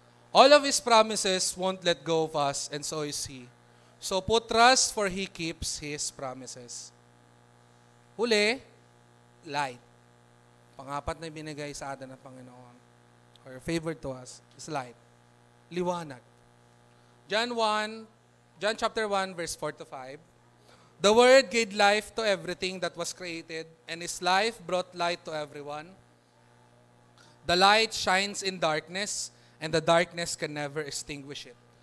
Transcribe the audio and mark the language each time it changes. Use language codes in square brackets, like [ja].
[en] All of His promises won't let go of us, and so is He. So put trust, for He keeps His promises. [tl] Huli, light. Pangapat na binigay sa atin ng Panginoon. [en] or favored to us is light. Liwanag. John chapter 1, verse 4 to 5. The Word gave life to everything that was created, and His life brought light to everyone. The light shines in darkness, and the darkness can never extinguish it.